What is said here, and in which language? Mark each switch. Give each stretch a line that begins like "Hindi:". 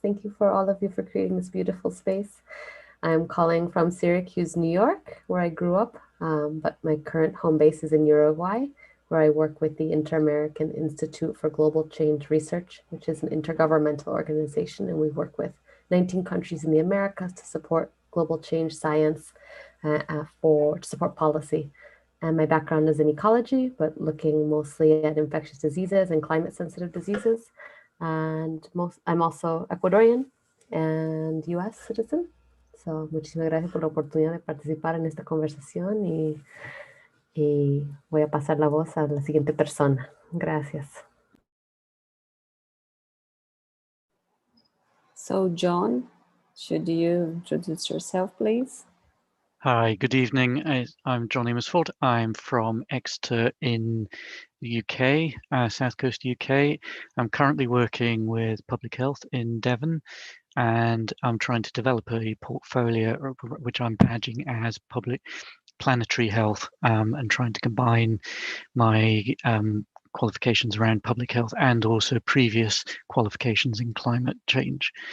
English: Thank you for all of you for creating this beautiful space. I'm calling from Syracuse, New York, where I grew up, but my current home base is in Uruguay, where I work with the Inter-American Institute for Global Change Research, which is an intergovernmental organization, and we work with 19 countries in the Americas to support global change science, to support policy. And my background is in ecology, but looking mostly at infectious diseases and climate-sensitive diseases. And I'm also Ecuadorian and US citizen.
Spanish: So, muchísimas gracias por la oportunidad de participar en esta conversación y voy a pasar la voz a la siguiente persona. Gracias.
English: So, John, should you introduce yourself, please? Hi, good evening. I'm John Amersfold. I'm from Exeter in the UK, South Coast UK. I'm currently working with public health in Devon, and I'm trying to develop a portfolio which I'm badging as planetary health, and trying to combine my qualifications around public health and also previous qualifications in climate change.